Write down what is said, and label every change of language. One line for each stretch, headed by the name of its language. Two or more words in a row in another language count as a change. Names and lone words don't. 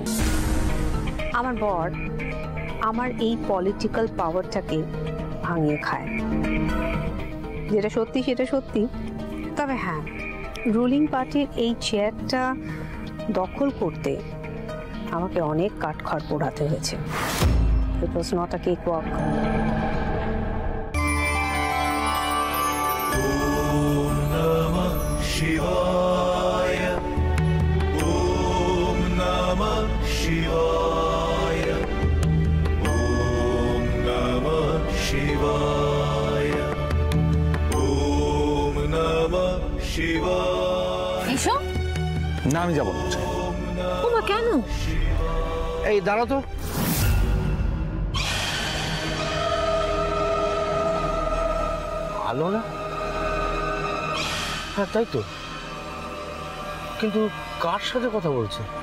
Bangla: আমার বর আমার এই
English: political power-টাকে
Bangla: ভাঙিয়ে খায়। যেটা সত্যি সেটা সত্যি। তবে হ্যাঁ,
English: ruling party-র
Bangla: এই চেয়ারটা দখল করতে আমাকে অনেক কাঠখড় পোড়াতে হয়েছে।
English: It was not a cake walk.
Sanskrit: ওম নমঃ শিবায়, ওম নমঃ শিবায়, ওম নমঃ শিবায়, ওম নমঃ শিবায়।
Bangla: এসো না, আমি যাবো না। ওমা কেন? এই দাঁড়া তো। ভালো না? হ্যাঁ তাই তো, কিন্তু কার সাথে কথা বলছে?